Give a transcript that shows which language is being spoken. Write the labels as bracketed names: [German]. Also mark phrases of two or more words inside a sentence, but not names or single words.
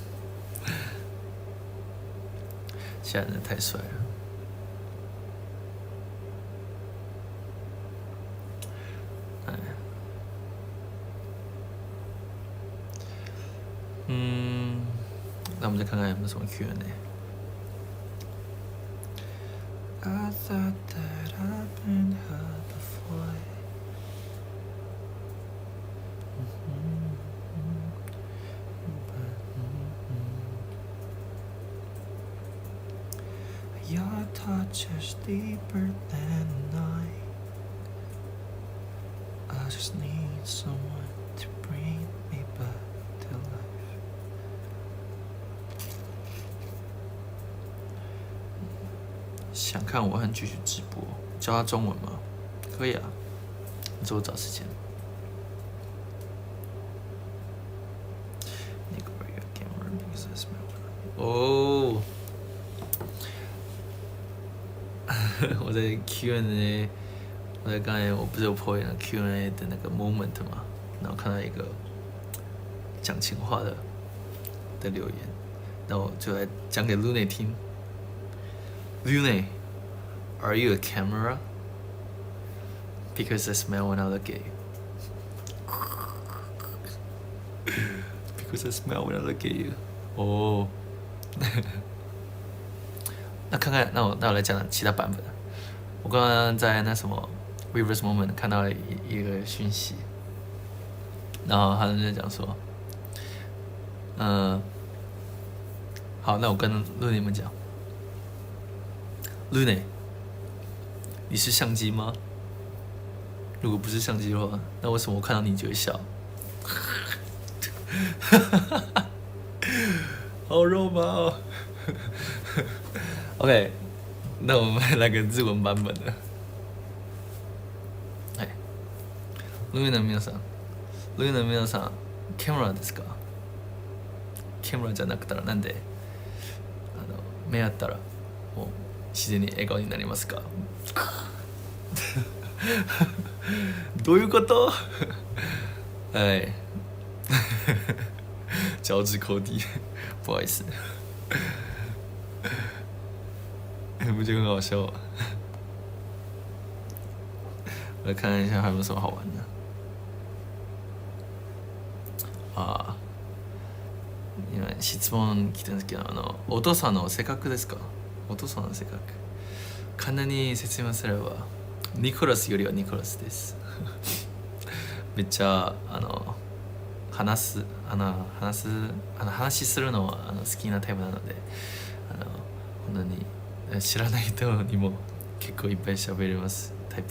[Chinese] 现在人太帅了。那我们再看看有没有什么 Q&A。 [English] I thought that I've been hurt before. Your touch is deeper than I. I just need someone to bring me back to life. [Chinese] 想看我和继续直播，教他中文吗？可以啊，你之后找时间。哦。我在 Q&A， 我在刚才我不是有 po 那 Q&A 的那个 moment 嘛，然后看到一个讲情话的留言，然后我就来讲给 Lune 听。 [English] Lune, are you a camera? Because I smell when I look at you. Because I smell when I look at you. [Chinese] 哦。那看看，那我来讲其他版本。我刚刚在那什么 Reverse Moment 看到了一个讯息，然后他在讲说，好，那我跟Lune们讲，Lune，你是相机吗？如果不是相机的话，那为什么我看到你就会笑？好肉麻哦。OK，那我们来个日文版本的。 [Japanese] はい。ルイの皆さん、キャメラですか？キャメラじゃなくたらなんで目合ったらもう自然に笑顔になりますか？どういうこと？はい。 [Chinese] 脚趾抠地，不好意思。不就很好笑吗？我来看一下还有没有什么好玩的。 [Japanese] ああ、今質問来てるんですけど、お父さんの性格ですか？お父さんの性格。簡単に説明すれば、ニコラスよりはニコラスです。めっちゃ話するのは好きなタイプなので、本当に知らない人にも結構いっぱい喋れますタイプ。